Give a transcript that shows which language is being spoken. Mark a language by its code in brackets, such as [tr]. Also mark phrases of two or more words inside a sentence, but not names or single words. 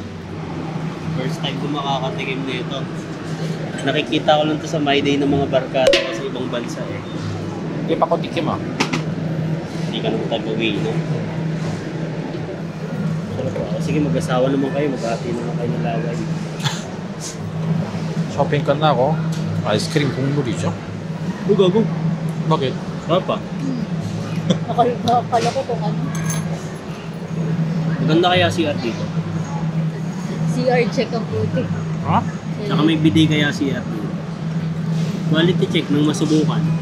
[tl] First time ko makakatikim nito. Nakikita ko lang to sa My Day ng mga barkada ko sa ibang bansa eh. Hindi pa ko tikim ah. Hindi ka naman tagawi, no? Sige, mag-asawa naman kayo. Mag-hati naman kayo ng laway. [ko] Shopping 끝나고 아이스크림 국물이죠. [tl] Gago. Bakit? Papa. Akala ko kung ano. Maganda kaya CR dito. [en] CR check [tl] ang puti. Ha? Saka may bidet kaya CR dito. [en] Quality check [tl] nang masubukan.